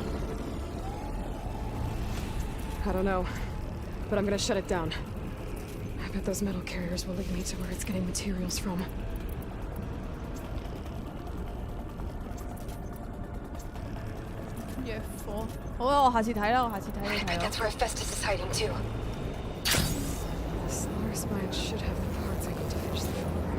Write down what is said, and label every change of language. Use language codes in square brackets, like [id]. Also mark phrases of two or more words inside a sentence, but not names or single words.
[en] I don't know, but I'm gonna shut it down. I bet those metal carriers will lead me to where it's getting materials from. Yeah, [yue] 好啊，我下次睇啦，我下次睇你 [en] I [yue] 睇 [en] bet [yue] 咯。 [en] that's where Hephaestus is hiding too. The Solar Spine should have the parts I need to finish the override.